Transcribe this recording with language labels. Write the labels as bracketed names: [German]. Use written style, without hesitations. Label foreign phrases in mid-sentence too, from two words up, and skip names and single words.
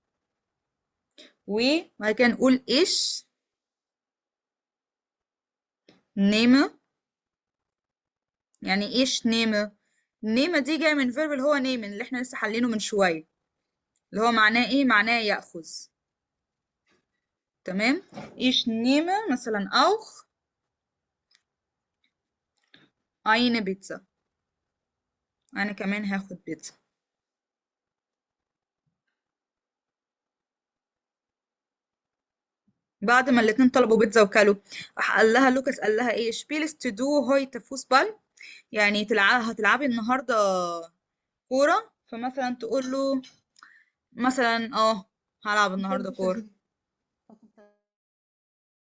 [Arabic] وبعد كده نقول [German] ich nehme. [Arabic] يعني [German] ich nehme? [Arabic] نيمة دي جاية من فيرب اللي هو نيمن اللي احنا لسه حلينه من شوية. اللي هو معناه ايه؟ معناه يأخذ. تمام. [German] ich nehme مثلا auch eine بيتزا. [Arabic] انا كمان هاخد بيتزا. بعد ما الاتنين طلبوا بيتزا وكلوا، راح قال لها لوكاس، قال لها ايه؟ [German] spielst du heute Fußball؟ [Arabic] يعني هتلعبي النهارده كورة. فمثلا تقول له مثلا هلعب النهارده كورة.